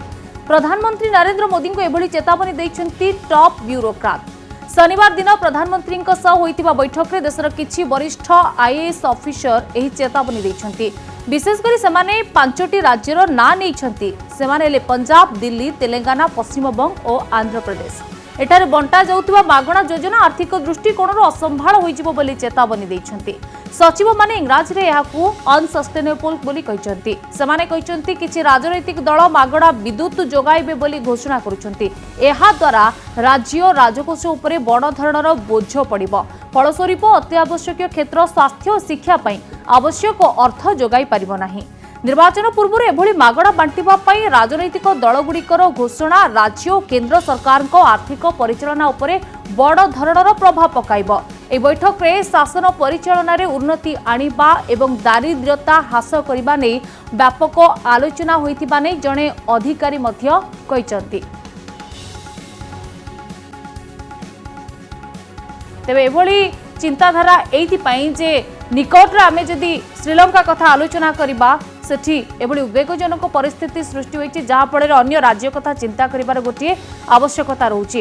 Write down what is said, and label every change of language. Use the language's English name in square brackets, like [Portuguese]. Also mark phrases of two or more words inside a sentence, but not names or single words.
[Odia] ପ୍ରଧାନମନ୍ତ୍ରୀ ନରେନ୍ଦ୍ର ମୋଦୀ କୁ ଏଭଳି ଚେତାବନୀ ଦେଇଛନ୍ତି ଟପ ବ୍ୟୁରୋକ୍ରାଟ। ଶନିବାର ଦିନ ପ୍ରଧାନମନ୍ତ୍ରୀ ହୋଇଥିବା ବୈଠକ ରେ ଦେଶର କିଛି ବରିଷ୍ଠ ଆଇଏଏସ ଅଫିସର ଏହି ଚେତାବନୀ ଦେଇଛନ୍ତି। ବିଶେଷକରି ସେମାନେ 5ଟି ରାଜ୍ୟର ନାଁ ନେଇଛନ୍ତି। ସେମାନେ ପଞ୍ଜାବ, ଦିଲ୍ଲୀ, ତେଲଙ୍ଗାନା, ପଶ୍ଚିମ ବଙ୍ଗ ଓ ଆନ୍ଧ୍ର ପ୍ରଦେଶ। ଏଠାରେ ବଣ୍ଟା ଯାଉଥିବା ମାଗଣା ଯୋଜନା ଆର୍ଥିକ ଦୃଷ୍ଟିକୋଣରୁ ଅସମ୍ଭାଳ ହୋଇଯିବ ବୋଲି ଚେତାବନୀ ଦେଇଛନ୍ତି। ସଚିବ ମାନେ ଇଂରାଜୀ ରେ ଏହାକୁ ଅନସଷ୍ଟେନେବଲ ବୋଲି କହିଛନ୍ତି। ସେମାନେ କହିଛନ୍ତି କିଛି ରାଜନୈତିକ ଦଳ ମାଗଣା ବିଦ୍ୟୁତ ଯୋଗାଇବେ ବୋଲି ଘୋଷଣା କରୁଛନ୍ତି। ଏହା ଦ୍ୱାରା ରାଜ୍ୟ ରାଜକୋଷ ଉପରେ ବଡ଼ ଧରଣର ବୋଝ ପଡ଼ିବ। ଫଳସ୍ୱରୂପ ଅତ୍ୟାବଶ୍ୟକ କ୍ଷେତ୍ର ସ୍ୱାସ୍ଥ୍ୟ ଓ ଶିକ୍ଷା ପାଇଁ ଆବଶ୍ୟକ ଅର୍ଥ ଯୋଗାଇ ପାରିବ ନାହିଁ। ନିର୍ବାଚନ ପୂର୍ବ ଏଭଳି ମାଗଣା ବାଣ୍ଟିବା ପାଇଁ ରାଜନୈତିକ ଦଳଗୁଡ଼ିକର ଘୋଷଣା ରାଜ୍ୟ ଓ କେନ୍ଦ୍ର ସରକାର ଆର୍ଥିକ ପରିଚାଳନା ଉପରେ ବଡ଼ ଧରଣର ପ୍ରଭାବ ପକାଇବ। ଏ ବୈଠକ ରେ ଶାସନ ପରିଚାଳନ ରେ ଉନ୍ନତି ଆଣିବା ଏବଂ ଦାରିଦ୍ର୍ୟତା ହ୍ରାସ କରିବା ନେଇ ବ୍ୟାପକ ଆଲୋଚନା ହୋଇଥିବା ନେଇ ଜଣେ ଅଧିକାରୀ ମଧ୍ୟ କହିଛନ୍ତି। ତେବେ ଏଭଳି ଚିନ୍ତାଧାରା ଏଥିପାଇଁ ଯେ ନିକଟରେ ଆମେ ଯଦି ଶ୍ରୀଲଙ୍କା କଥା ଆଲୋଚନା କରିବା ସେଠି ଏଭଳି ଉଦ୍ବେଗଜନକ ପରିସ୍ଥିତି ସୃଷ୍ଟି ହୋଇଛି ଯାହା ଫଳରେ ଅନ୍ୟ ରାଜ୍ୟ କଥା ଚିନ୍ତା କରିବାର ଗୋଟିଏ ଆବଶ୍ୟକତା ରହୁଛି।